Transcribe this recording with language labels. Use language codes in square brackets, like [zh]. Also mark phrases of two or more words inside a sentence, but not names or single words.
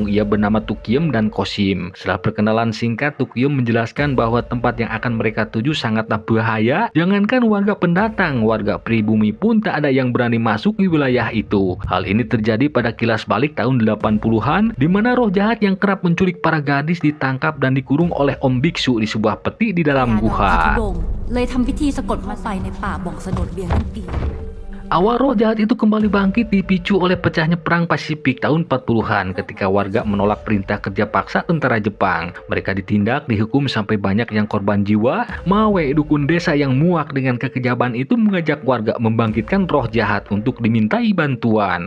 [id] Ia bernama Tukiem dan Kosim. Setelah perkenalan singkat, Tukiem menjelaskan bahwa tempat yang akan mereka tuju sangatlah bahaya. Jangankan warga pendatang, warga pribumi pun tak ada yang berani masuk di wilayah itu. Hal ini terjadi pada kilas balik tahun 80-an. Pajajaran, di mana roh jahat yang kerap menculik para gadis ditangkap dan dikurung oleh Om Biksu di sebuah peti di dalam [th] พา [id] guha. [th] ธุดงค์เลยทำพิธีสะกดเข้าไปในป่าบ่องสนดเบียงนั่นเอง [id] Awal roh jahat itu kembali bangkit dipicu oleh pecahnya perang Pasifik tahun 40-an ketika warga menolak perintah kerja paksa tentara Jepang. Mereka ditindak, dihukum sampai banyak yang korban jiwa. Mawe, dukun desa yang muak dengan kekejaman itu mengajak warga membangkitkan roh jahat untuk dimintai bantuan.